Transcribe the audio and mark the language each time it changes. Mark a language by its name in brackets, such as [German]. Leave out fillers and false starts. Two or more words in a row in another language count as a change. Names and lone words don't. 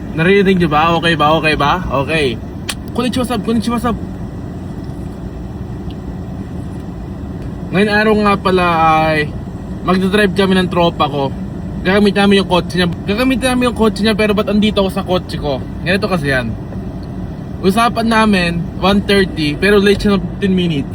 [Filipino] Narinig nyo ba? Okay ba? Okay ba? [Japanese] Okay. Konnichiwa sab, konnichiwa sab. [Filipino] Ngayon araw nga pala ay magdadrive kami ng tropa ko. Gagamit namin yung kotse niya. Pero ba't andito ako sa kotse ko? Ganito kasi yan. Usapan namin 1:30 pero late siya ng 15 minutes.